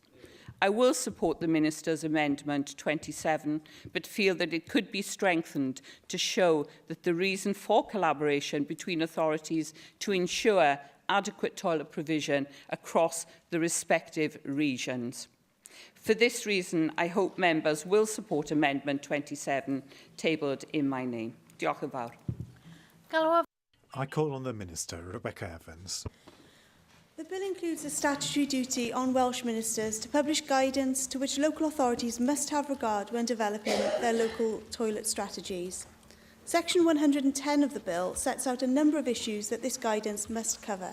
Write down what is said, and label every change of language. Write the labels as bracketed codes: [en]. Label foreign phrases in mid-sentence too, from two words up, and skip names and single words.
[en] I will support the Minister's Amendment 27, but feel that it could be strengthened to show that the reason for collaboration between authorities to ensure adequate toilet provision across the respective regions. For this reason, I hope members will support Amendment 27, tabled in my name. [cy] Diolch yn fawr. [en] I call on the Minister, Rebecca Evans. The bill includes a statutory duty on Welsh ministers to publish guidance to which local authorities must have regard when developing their local toilet strategies. Section 110 of the bill sets out a number of issues that this guidance must cover.